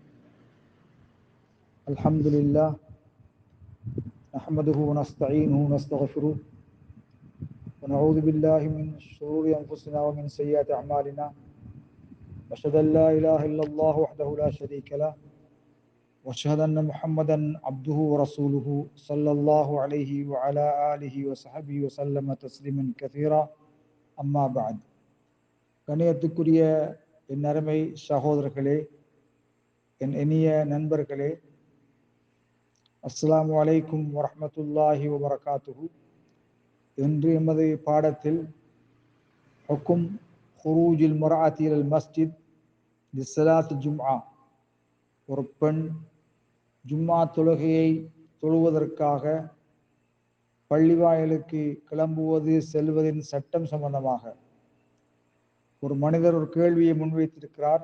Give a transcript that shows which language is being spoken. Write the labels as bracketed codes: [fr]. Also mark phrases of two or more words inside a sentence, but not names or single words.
[ar] الحمد لله نحمده ونستعينه ونستغفره ونعوذ بالله من شرور أنفسنا ومن سيئات أعمالنا. أشهد أن لا إله إلا الله وحده لا شريك له وأشهد أن محمدا عبده ورسوله صلى الله عليه وعلى آله وصحبه وسلم تسليما كثيرا. أما بعد. [ta] கண்ணியத்துக்குரிய என் அருமை சகோதரர்களே, என் இனிய நண்பர்களே, [ar] السلام عليكم ورحمة الله وبركاته. [ta] இன்று எமது பாடத்தில் [ar] حكم خروج المرأة إلى المسجد لصلاة الجمعة, [ta] ஒரு பெண் ஜும்மா தொழுகையை தொழுவதற்காக பள்ளிவாயலுக்கு கிளம்புவது செல்வதின் சட்டம் சம்பந்தமாக ஒரு மனிதர் ஒரு கேள்வியை முன்வைத்திருக்கிறார்.